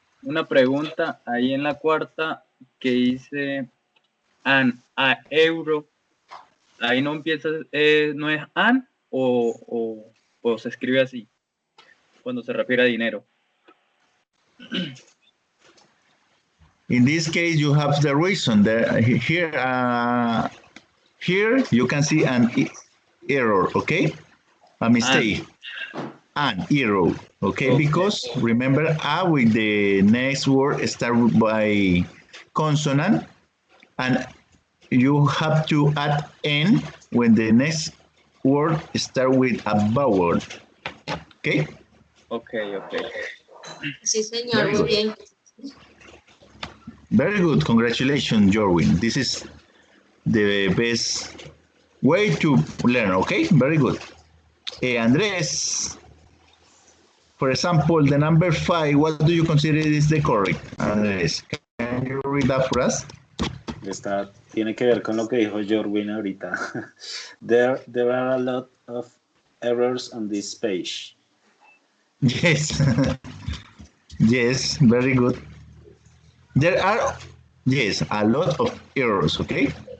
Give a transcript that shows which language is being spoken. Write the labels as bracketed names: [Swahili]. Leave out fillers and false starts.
[Spanish] Una pregunta ahí en la cuarta que dice a euro. Ahí no empieza, no es an o se escribe así cuando se refiere a dinero. [English] In this case, you have the reason that here you can see an error, okay? A mistake, an error, okay? Because remember, a with the next word start by consonant, and you have to add n when the next word start with a vowel, okay? Okay. [Spanish] Sí, señor, muy bien. [English] Very good, congratulations, Jorwin. This is the best way to learn, okay? Very good. Andres, for example, the number 5, what do you consider is the correct? Andres, can you read that for us? [Spanish] Tiene que ver con lo que dijo Jorwin ahorita. [English] There are a lot of errors on this page. Yes. Yes, very good. There are, yes, a lot of errors, okay?